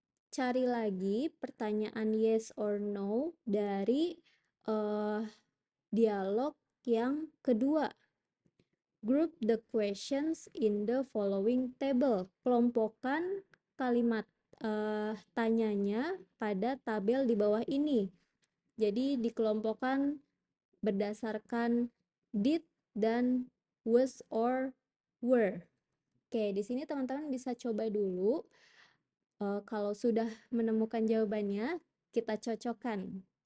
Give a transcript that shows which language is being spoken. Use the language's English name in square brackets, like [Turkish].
[Indonesian] Cari lagi pertanyaan yes or no dari dialog yang kedua. [English] Group the questions in the following table. [Indonesian] Kelompokkan kalimat tanyanya pada tabel di bawah ini. Jadi dikelompokkan berdasarkan did dan was or were. Oke, di sini teman-teman bisa coba dulu. Kalau sudah menemukan jawabannya, kita cocokkan.